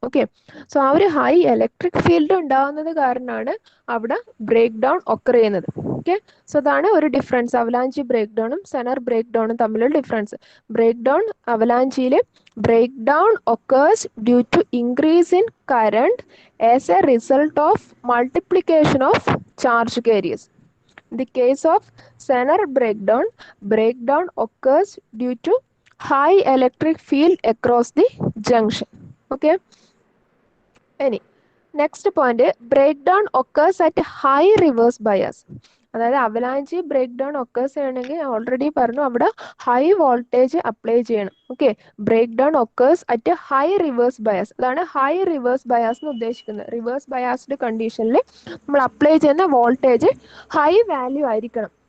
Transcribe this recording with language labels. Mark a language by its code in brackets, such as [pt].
[ml] Okay, so ആ ഒരു high electric field ഉണ്ടാകുന്നത് കാരണമാണ് അവിടെ ബ്രേക്ക് ഡൗൺ ഒക്കർ ചെയ്യുന്നത്. ഓക്കെ, സോ അതാണ് ഒരു difference avalanche break ഡൗണും Zener break ഡൗണും തമ്മിലുള്ള difference. [en] Breakdown അവലാഞ്ചിയിൽ breakdown occurs due to increase in current as a result of multiplication of charge carriers. In the case of Zener breakdown occurs due to high electric field across the junction. Okay. Next point, breakdown occurs at high reverse bias. [ml] അതായത് avalanche break down occurs ചെയ്യണമെങ്കിൽ already പറഞ്ഞു അവിടെ high voltage apply ചെയ്യണം. [en] Okay, breakdown occurs at high reverse bias. [ml] അതാണ് high reverse bias എന്ന് ഉദ്ദേശിക്കുന്നത്. Reverse biased കണ്ടീഷനിൽ നമ്മൾ അപ്ലൈ ചെയ്യുന്ന വോൾട്ടേജ് ഹൈ വാല്യൂ ആയിരിക്കണം.